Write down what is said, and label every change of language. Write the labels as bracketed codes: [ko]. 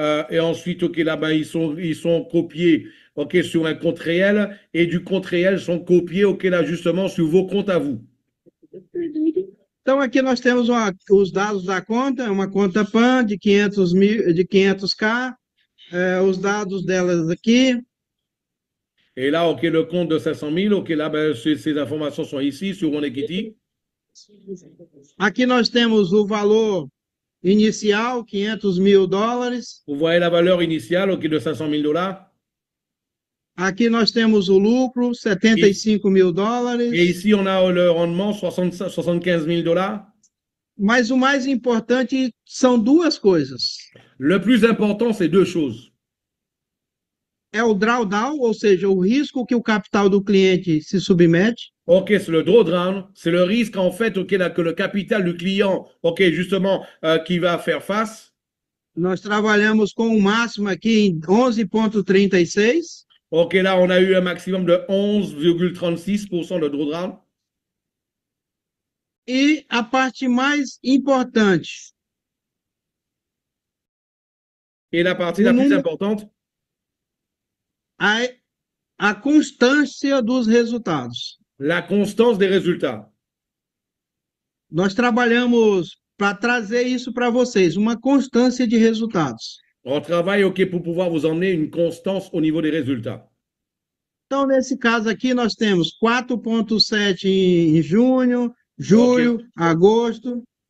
[fr] Et ensuite, OK, là, ben, ils sont copiés, OK, sur un compte réel. Et du compte réel sont copiés, OK, là, justement, sur vos comptes à vous. [pt] Então, aqui nós temos os dados da conta, é uma conta PAN de 500 mil, de 500K, os dados delas aqui. [fr] Et là, OK, le compte de 500 000, OK, là, ben, ces informations sont ici sur OneEquity. [pt] Aqui nós temos o valor inicial, 500 mil dólares. [fr] Vous voyez la valeur initiale, OK, de 500 000 dollars. [pt] Aqui nós temos o lucro, 75 mil [fr] Et [pt] dólares. [fr] ici, on a le rendement, 75 000 dollars. [pt] Mas o mais importante são duas coisas. [fr] Le plus important, c'est deux choses. [pt] É o drawdown, ou seja, o risco que o capital do cliente se submete. [fr] OK, c'est le drawdown, c'est le risque en fait OK, là, que le capital du client, OK, justement, qui va faire face. [pt] Nós trabalhamos com o máximo aqui em 11,36. [fr] OK, là, on a eu un maximum de 11,36% de drawdown. [pt] E a parte mais importante, [fr] Et la partie [pt] o [fr] la plus [pt] número, [fr] importante, [pt] a constância dos resultados. [fr] la constance des résultats. [pt] Nós trabalhamos para trazer isso para vocês, uma constância de resultados. [fr] On travaille OK, pour pouvoir vous emmener une constance au niveau des résultats. [pt] Então, nesse caso aqui, nós temos 4,7 em junho, julho, agosto.